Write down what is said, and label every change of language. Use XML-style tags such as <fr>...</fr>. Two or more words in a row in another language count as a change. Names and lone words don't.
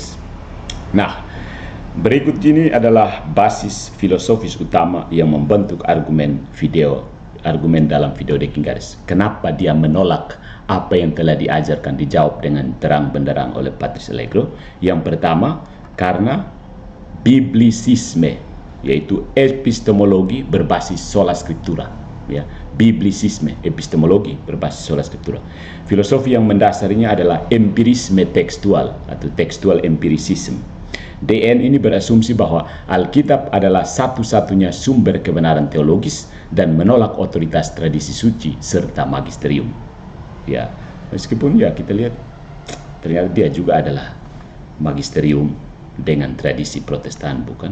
<id>Nah, berikut ini adalah basis filosofis utama yang membentuk argumen dalam video Deking Gares. Kenapa dia menolak apa yang telah diajarkan, dijawab dengan terang benderang oleh Patris Allegro. Yang pertama, karena biblisisme, yaitu epistemologi berbasis</id> <la>sola scriptura.</la> <id>Ya, biblisisme, epistemologi berbasis</id> <la>sola scriptura.</la> <id>Filosofi yang mendasarinya adalah empirisme tekstual atau</id> <en>textual empiricism.</en> <id>DN ini berasumsi bahwa Alkitab adalah satu-satunya sumber kebenaran teologis dan menolak otoritas tradisi suci serta magisterium. Ya, meskipun ya kita lihat ternyata dia juga adalah magisterium dengan tradisi Protestan, bukan?</id>